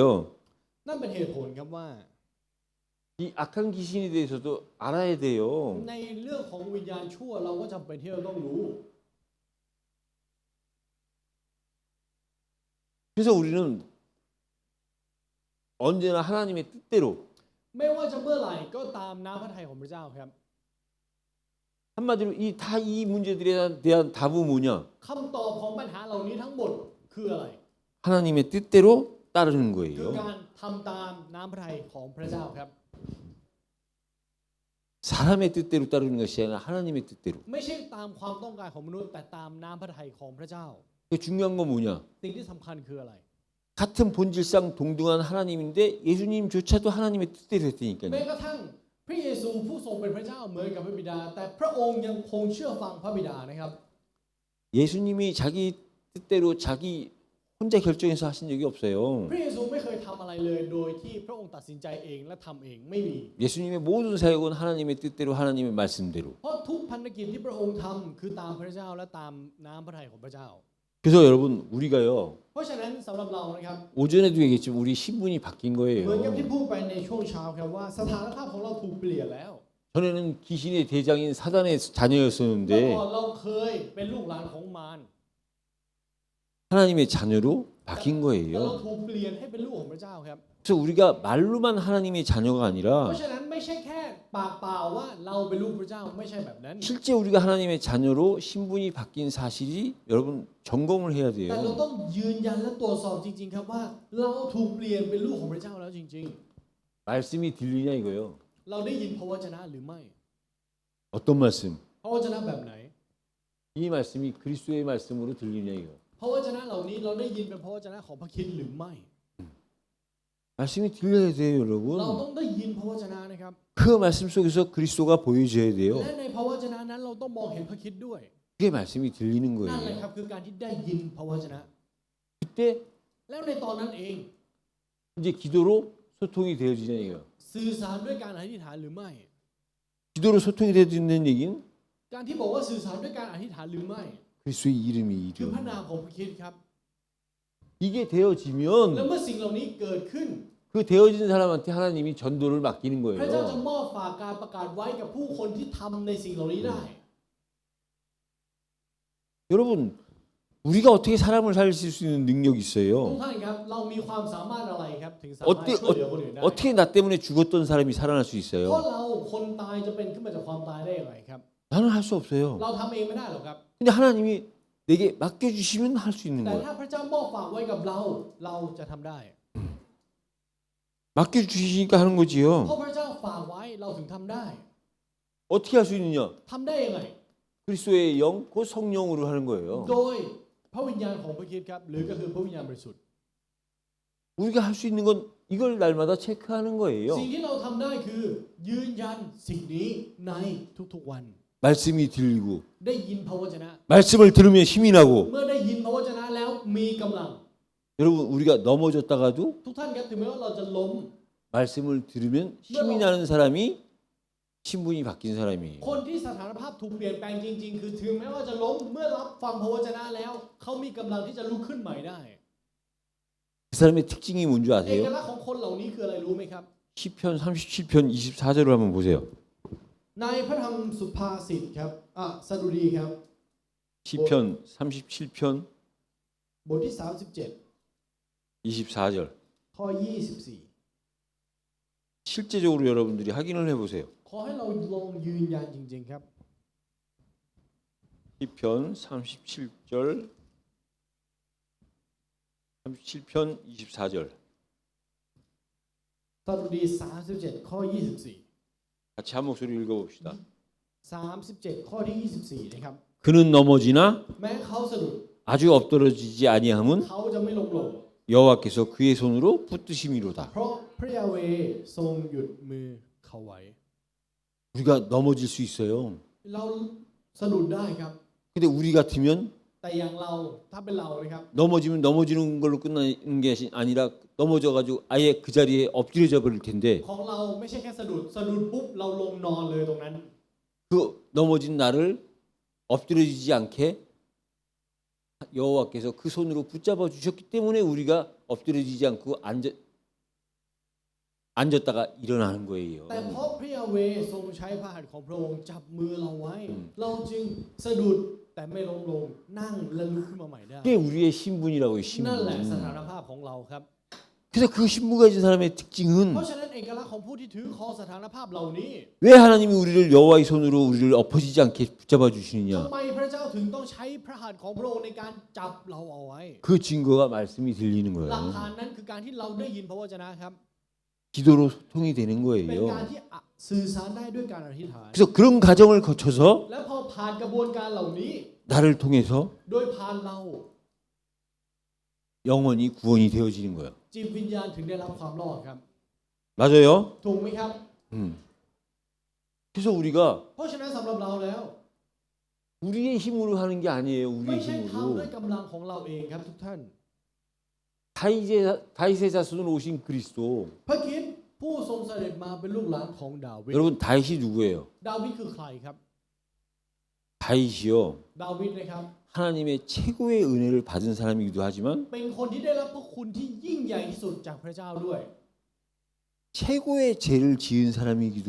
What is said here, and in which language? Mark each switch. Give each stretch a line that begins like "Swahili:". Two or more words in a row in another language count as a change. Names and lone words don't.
Thai: นั่นเป็นเหตุผลครับว่า
Korean: 이 악한 귀신에 대해서도 알아야 돼요.
Thai: ในเรื่องของวิญญาณชั่วเราก็จำเป็นที่เราต้องรู้
Korean: 그래서 우리는 언제나 하나님의 뜻대로
Thai: ไม่ว่าจะเมื่อไหร่ก็ตามน้ำพระทัยของพระเจ้าครับ
Korean: 한마디로 이 문제들에 대한 답은 뭐냐?
Thai: คำตอบของปัญหาเหล่านี้ทั้งหมดคืออะไร
Korean: 하나님의 뜻대로 따르는
Thai: คือ
Korean: 거예요.
Thai: การทำตามน้ำพระทัยของพระเจ้าครับ
Korean: 사람의 뜻대로 따르는 것이 아니라 하나님의 뜻대로.
Thai: ไม่ใช่ตามความต้องการของมนุษย์แต่ตามน้ำพระทัยของพระเจ้า
Korean: 그 중요한 건 뭐냐?
Thai: สิ่งที่สำคัญคืออะไร
Korean: 같은 본질상 동등한 하나님인데 예수님조차도 하나님의 뜻대로
Thai: แม้
Korean: 했으니까요.
Thai: กระทั่งพระเยซูผู้ทรงเป็นพระเจ้าเหมือนกับพระบิดา แต่พระองค์ยังคงเชื่อฟังพระบิดานะครับ
Korean: 예수님이 자기 뜻대로 자기 혼자 결정해서 하신 적이 없어요.
Thai: พระเยซูไม่เคยทำอะไรเลยโดยที่พระองค์ตัดสินใจเองและทำเองไม่มี
Korean: 예수님의 모든 사역은 하나님의 뜻대로 하나님의 말씀대로.
Thai: เพราะทุกพันธกิจที่พระองค์ทำคือตามพระเจ้าและตามน้ำพระทัยของพระเจ้า
Korean: 그래서 여러분 우리가요
Thai: เพราะฉะนั้นสำหรับเรานะครับ
Korean: 오전에도 얘기했지만 우리 신분이 바뀐
Thai: เหมือนกับ
Korean: 거예요.
Thai: ที่พูดไปในช่วงเช้าครับว่าสถานภาพของเราถูกเปลี่ยนแล้ว
Korean: 전에는 귀신의 대장인 사단의
Thai: เมื่อ
Korean: 자녀였었는데
Thai: ก่อนเราเคยเป็นลูกหลานของมาร
Korean: 하나님의 자녀로 바뀐
Thai: แต่เรา
Korean: 거예요.
Thai: ถูกเปลี่ยนให้เป็นลูกของพระเจ้าครับ
Korean: 그래서 우리가 말로만 하나님의 자녀가
Thai: เพ
Korean: 아니라
Thai: ราะฉะนั้นไม่ใช่แค่ปากเปล่าว่าเราเป็นลูกพระเจ้าไม่ใช่แบบนั้น
Korean: 실제 우리가 하나님의 자녀로 신분이 바뀐 사실이 여러분 점검을 해야
Thai: แต่เรา
Korean: 돼요.
Thai: ต้องยืนยันและตรวจสอบจริงๆครับว่าเราถูกเปลี่ยนเป็นลูกของพระเจ้าแล้วจริง
Korean: 말씀이 들리냐 이거요.
Thai: ๆ เราได้ยินพระวจนะหรือไม่
Korean: 어떤 말씀?
Thai: พระวจนะแบบไหน
Korean: 이 말씀이 그리스도의 말씀으로 들리냐 이거.
Thai: พระวจนะเหล่านี้เราได้ยินเป็นพระวจนะของพระคริสต์หรือไม่
Korean: 말씀이 들려야 돼요,
Thai: เรา
Korean: 여러분.
Thai: ต้องได้ยินพระวจนะนะครับ
Korean: 그 말씀 속에서 그리스도가 보여져야 돼요.
Thai: และในพระวจนะนั้นเราต้องมองเห็นพระคริสต์ด้วย
Korean: 그게 말씀이 들리는
Thai: นั่นแหละ
Korean: 거예요.
Thai: ครับคือการที่ได้ยินพระวจนะ
Korean: 그때
Thai: แล้วในตอนนั้นเอง
Korean: 이제 기도로 소통이 되어지냐 이거.
Thai: สื่อสารด้วยการอธิษฐานหรือไม่
Korean: 기도로 소통이 되어지는 얘기는
Thai: การที่บอกว่าสื่อสารด้วยการอธิษฐานหรือไม่
Korean: 그리스도의 이름이
Thai: คือพระ
Korean: 이름.
Thai: นามของพระคริสต์ครับ
Korean: 이게
Thai: และ
Korean: 되어지면
Thai: เมื่อสิ่งเหล่านี้เกิดขึ้น
Korean: 그 되어진 사람한테 하나님이 전도를 맡기는
Thai: พระเจ้าจะ
Korean: 거예요.
Thai: มอบฝากการประกาศไว้กับผู้คนที่ทำในสิ่งเหล่านี้ได้
Korean: 여러분 우리가 어떻게 사람을 살릴 수 있는 능력이
Thai: ทุก
Korean: 있어요.
Thai: ท่านครับเรามีความสามารถอะไรครับถึงสามารถ
Korean: 어떻게
Thai: ช่วยเหลือคนอื่นได้
Korean: 어떻게 나 때문에 죽었던 사람이 살아날 수
Thai: เพราะ
Korean: 있어요?
Thai: เราคนตายจะเป็นขึ้นมาจากความตายได้อย่างไรครับ
Korean: 나는 할 수 없어요.
Thai: เราทำเองไม่ได้หรอกครับ
Korean: 근데 하나님이 내게 맡겨주시면 할 수 있는
Thai: แต่
Korean: 거예요.
Thai: ถ้าพระเจ้ามอบฝากไว้กับเราเราจะทำได้
Korean: 맡겨주시니까 하는
Thai: เพราะ
Korean: 거지요.
Thai: พระเจ้าฝากไว้เราถึงทำได้
Korean: 어떻게 할 수 있느냐?
Thai: ทำได้ยังไง
Korean: 그리스도의 영, 곧 성령으로 하는 거예요.
Thai: โดยพระวิญญาณของพระคริสต์ครับหรือก็คือพระวิญญาณบริสุทธิ์
Korean: 우리가 할 수 있는 건 이걸 날마다 체크하는 거예요.
Thai: สิ่งที่เราทำได้คือยืนยันสิ่งนี้ในทุกๆวัน
Korean: 말씀이 들리고
Thai: ได้ยินพระวจนะ
Korean: 말씀을 들으면 힘이 나고
Thai: เมื่อได้ยินพระวจนะแล้วมีกำลัง
Korean: 여러분 우리가 넘어졌다가도
Thai: ทุกท่านครับถึงแม้ว่าเราจะล้ม
Korean: 말씀을 들으면 힘이 나는 사람이 신분이 바뀐 사람이에요.
Thai: คนที่สถานภาพถูกเปลี่ยนแปลงจริง ๆ คือถึงแม้ว่าจะล้มเมื่อรับฟังพระวจนะแล้วเขามีกำลังที่จะลุกขึ้นใหม่ได้
Korean: 그 사람의 특징이 뭔 줄
Thai: เอก
Korean: 아세요?
Thai: ลักษณ์ของคนเหล่านี้คืออะไรรู้ไหมครับ
Korean: 시편 37편 24절을 한번 보세요.
Thai: ในพระธรรมสุภาษิตครับสดุดีครับ
Korean: 시편 37편
Thai: บทที่
Korean: 24절.
Thai: 37 ข้อ 24
Korean: 실제적으로 여러분들이 확인을 해보세요.
Thai: ขอให้เราลองยืนยันจริง ๆ ครับ
Korean: 시편 37절 37편 24절
Thai: สดุดี 37 ข้อ 24
Korean: 같이 한 목소리 읽어봅시다.
Thai: 37 ข้อที่ 24 นะครับ
Korean: 그는 넘어지나
Thai: แม้เขาสะดุด
Korean: 아주 엎드러지지 아니함은
Thai: เขาจะไม่ล้มลง
Korean: 여호와께서 그의 손으로 붙드심이로다.
Thai: เพราะพระยาเวห์ทรงหยุดมือเขาไว้
Korean: 우리가 넘어질 수 있어요.
Thai: เราสะดุดได้ครับ
Korean: 근데 우리 같으면
Thai: แต่อย่างเราถ้าเป็นเรานะครับ
Korean: 넘어지면 넘어지는 걸로 끝나는 게 아니라 넘어져가지고 아예 그 자리에 엎드려져 버릴 텐데
Thai: ของเราไม่ใช่แค่สะดุดปุ๊บเราลงนอนเลยตรงนั้น
Korean: 그 넘어진 나를 엎드려지지 않게 여호와께서 그 손으로 붙잡아 주셨기 때문에 우리가 엎드려지지 않고 앉았다가 일어나는 거예요.
Thai: แต่เพราะพระยาเวห์ทรงใช้พระหัตถ์ของพระองค์จับมือเราไว้ เราจึงสะดุดแต่ไม่ล้มลงนั่งและลุกขึ้นมาใหม่ได้
Korean: 그게 우리의 신분이라고요.
Thai: นั่นแหละส
Korean: 신분.
Thai: ถานภาพของเราครับ
Korean: 그래서 그 신분 가진 사람의 특징은
Thai: เพราะฉะนั้นเอกลักษณ์ของผู้ที่ถือครองสถานภาพเหล่านี้
Korean: 왜 하나님이 우리를 여호와의 손으로 우리를 엎어지지 않게 붙잡아
Thai: ทำ
Korean: 주시느냐?
Thai: ไมพระเจ้าถึงต้องใช้พระหัตถ์ของพระองค์ในการจับเราเอาไว้
Korean: 그 증거가 말씀이 들리는
Thai: หลัก
Korean: 거예요.
Thai: ฐานนั้นคือการที่เราได้ยินพระวจนะครับ
Korean: 기도로 소통이 되는
Thai: เป็นการ
Korean: 거예요.
Thai: ที่สื่อสารได้ด้วยการอธิษฐาน
Korean: 그래서 그런 과정을 거쳐서
Thai: และพอผ่านกระบวนการเหล่านี้
Korean: 나를 통해서
Thai: โดยผ่านเรา
Korean: 영원히 구원이 되어지는 거예요.
Thai: จิตวิญญาณถึงได้รับความรอดครับ
Korean: 맞아요?
Thai: ถูกไหมครับ
Korean: 그래서 우리가
Thai: เพราะฉะนั้นสำหรับเราแล้ว
Korean: 우리의 힘으로 하는 게 아니에요.
Thai: ไม่
Korean: 우리의
Thai: ใช่ทำด้วย
Korean: 힘으로.
Thai: กำลังของเราเองครับทุกท่าน
Korean: 다윗의 자손으로 오신 그리스도.
Thai: พระคริสต์ผู้ทรงเสด็จมาเป็นลูกหลานของดาวิด
Korean: 여러분 다윗이 누구예요?
Thai: ดาวิดคือใครครับ
Korean: 다윗 다윗이요
Thai: ดาวิดนะครับ
Korean: 하나님의 최고의 은혜를 받은 사람이기도 하지만
Thai: เป็นคนที่ได้รับพระคุณที่ยิ่งใหญ่ที่สุดจากพระเจ้าด้วย
Korean: 최고의 죄를 지은 사람이기도